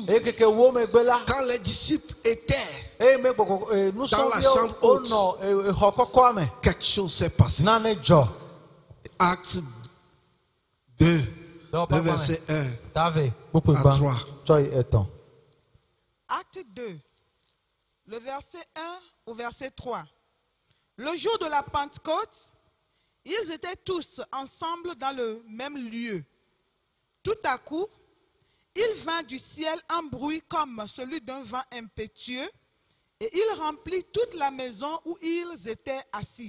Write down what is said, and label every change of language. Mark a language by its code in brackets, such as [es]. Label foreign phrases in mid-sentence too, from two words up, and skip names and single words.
[ee] Eye keke wo megbe la. [fr] quand les disciples étaient, [ee] Eye me gbɔkɔkɔ nusrɔ̃viwo [fr] chambre haute. [ee] wonɔ exɔ kɔkɔa me. [fr] quelque chose s'est passé. [ee] Nane dzɔ. [fr] Acte 2, [ee] Dɔwɔ le ƒe [fr] verset 1. [ee] Tave kpukpui [fr] À [ee] gbã. [fr] trois. [ee] Tsɔ yi etɔ̃. [fr] Acte 2, le verset 1 au verset 3. Le jour de la Pentecôte, ils étaient tous ensemble dans le même lieu. Tout à coup, il vint du ciel un bruit comme celui d'un vent impétueux, et il remplit toute la maison où ils étaient assis.